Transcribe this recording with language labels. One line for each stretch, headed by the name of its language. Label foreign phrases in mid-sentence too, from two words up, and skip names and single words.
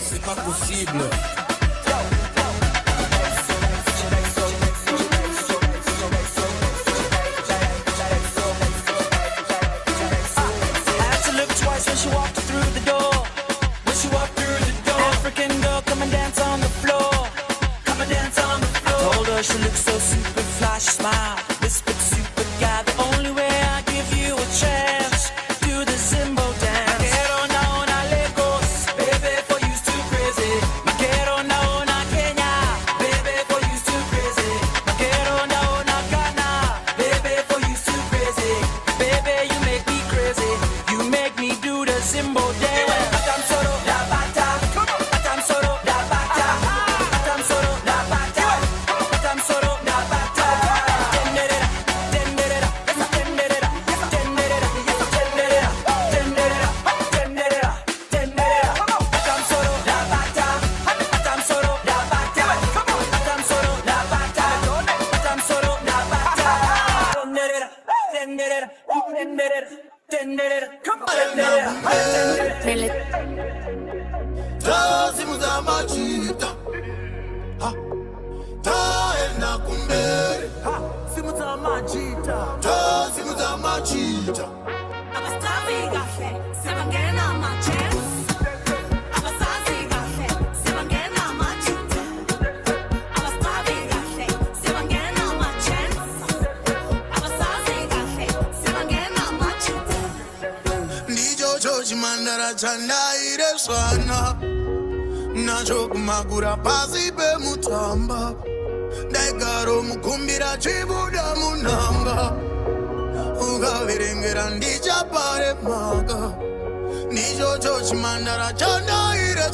French: pas possible.
English: I had to look twice when she walked through the door. When she walked through the door, African girl, come and dance on the floor. Come and dance on the floor. I told her she looked so super fly, she smiled, whispered super guy. The only way I give you a chance, do the Zimbo dance.
Spanish: Me quiero una
English: Lagos, baby, for you's too crazy.
Spanish: Me quiero una
English: Kenya, baby, for you's too crazy.
Spanish: Me quiero una
English: Ghana, baby, for you's too crazy. Baby, you make me crazy. You make me do the Zimbo dance. Atam solo da bata, atam solo da bata, atam solo da bata, atam solo da bata. Tendera, tendera, tendera, tendera, tendera, tendera, tendera, tendera. Atam solo da bata, atam solo da bata, atam solo da bata, atam solo da bata. Tendera, tendera, tendera, tendera. Come on, tendera.
Shona: Tazimuza machita taenda kumbere Simuza machita, tazimuza machita
North Ndebele: Abasazi kahle, sebangena ama-chance. Abasazi kahle, sebangena ama-chita. Abasazi kahle, sebangena ama-chance. Abasazi kahle, sebangena ama-chita.
Shona: ndichocho chimandara chandaire swana nacho kumagura pasi pemutamba ndaigaro mukumbira chibuda munanga ukaverengera ndichapare maka ndichocho chimandara chandaire